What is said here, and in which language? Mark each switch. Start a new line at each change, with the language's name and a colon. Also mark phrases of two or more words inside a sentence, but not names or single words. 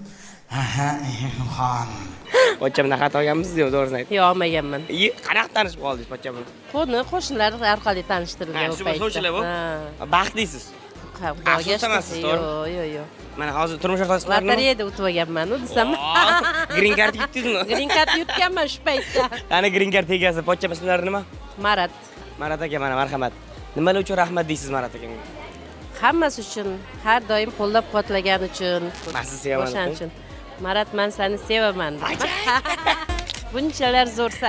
Uzbek: Xon. Pochchamdan xat olganmisiz-ku, to'g'risini ayting. Yo'q, olmaganman. Qanaqa tanishib qoldingiz pochcha bilan? Qo'shnilar orqali tanishtirilgan u paytda. Shular bu. Baxt deysiz. Xudoga shukr. Yo'q. Mana hozir turmush o'rtog'ingiz qanday? Lotereyada o'tib olganman-ku desam.
English: Green card
Uzbek: yutdingizmi?
English: Green card
Uzbek: yutganman shu paytda. Qani
English: green card
Uzbek: egasi, pochcha ismlari nima? Marat. Marat aka, mana marhamat. Nimalar uchun rahmat deysiz Marat akamga? Hammasi uchun, har doim qo'llab-quvvatlagani uchun. Men sizni sevaman. O'shaning uchun. Marat, men seni sevaman. Bunchalar zo'rsan.